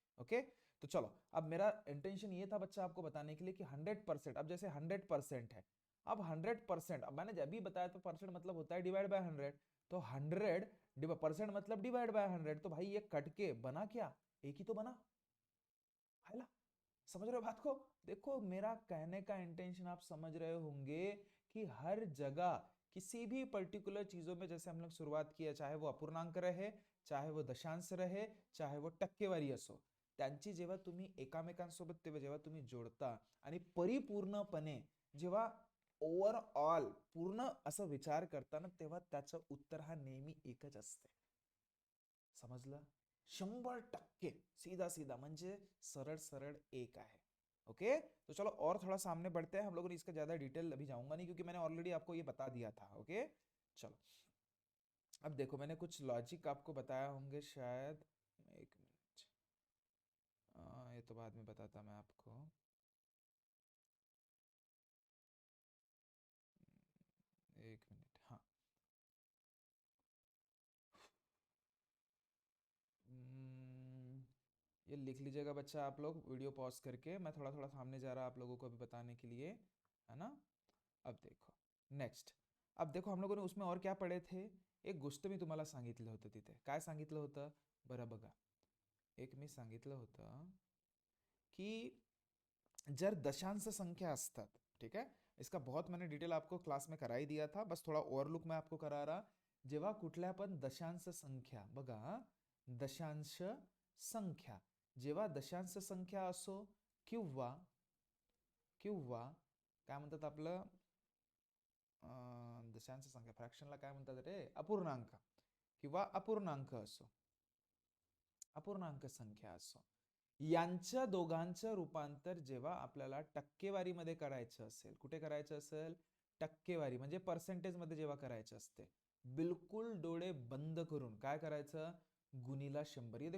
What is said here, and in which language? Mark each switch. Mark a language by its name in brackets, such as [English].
[Hindi] Okay, तो चलो, अब मेरा इंटेंशन ये था बच्चा आपको बताने के लिए कि 100%, अब जैसे 100% है, अब 100%, अब मैंने जब भी बताया तो परसेंट मतलब होता है डिवाइड बाय 100, तो 100% मतलब डिवाइड बाय 100, तो भाई ये कट के बना क्या, एक ही तो बना है ना। समझ रहे हो बात को? देखो मेरा कहने का इंटेंशन आप समझ रहे होंगे कि हर जगह किसी भी पर्टिकुलर चीजों में, जैसे हम लोग शुरुआत किया, चाहे वो अपूर्णांक रहे, चाहे वो दशांश रहे, [Marathi] चाहे वो टक्केवारी असो, त्यांची जेव्हा तुम्ही एकामेकांसोबत तेव्हा जेव्हा तुम्ही जोडता आणि परिपूर्णपणे जेव्हा ओव्हरऑल पूर्ण असं विचार करता ना, तेव्हा त्याचं उत्तर हा नेहमी एकच असते। समजलं? 100% [Hindi] सीधा सीधा [Marathi] म्हणजे सरळ सरळ एक आहे। [Hindi] ओके, तो चलो और थोड़ा सामने बढ़ते हैं। हम लोगों ने इसका ज्यादा डिटेल अभी जाऊंगा नहीं, क्योंकि मैंने ऑलरेडी आपको ये बता दिया था। ओके, चलो अब देखो, मैंने कुछ लॉजिक आपको बताया होंगे शायद। एक मिनट, ये तो बाद में बताता मैं आपको। एक मिनट, हाँ। हम्म, ये लिख लीजिएगा बच्चा आप लोग, वीडियो पॉज करके। मैं थोड़ा थोड़ा सामने जा रहा आप लोगों को अभी बताने के लिए, है ना। अब देखो नेक्स्ट, अब देखो हम लोगों ने उसमें और क्या पढ़े थे। [Marathi] एक गोष्ट मी तुम्हाला सांगितलं होतं तिथे, काय सांगितलं होतं बरं बघा। एक मी सांगितलं होतं की जर दशांश संख्या असतात, [Hindi] ठीक है, इसका बहुत मैंने डिटेल आपको क्लास में करा ही दिया था, बस थोड़ा ओवरलुक मैं आपको करा रहा। [Marathi] जेव्हा कुठल्या पण दशांश संख्या, बघा दशांश संख्या, जेव्हा दशांश संख्या असो किंवा किंवा काय म्हणतात आपलं दशांश संख्या, फ्रॅक्शनला काय म्हणतात रे, अपूर्णांक, किंवा अपूर्णांक असो, अपूर्णांक संख्या असो, यांच्या दोघांचं रूपांतर जेव्हा आपल्याला टक्केवारीमध्ये करायचं असेल, कुठे करायचं असेल, टक्केवारी म्हणजे पर्सेंटेज मध्ये जेव्हा करायचं असते, बिल्कुल डोळे बंद करून काय करायचं, गुणीला 100।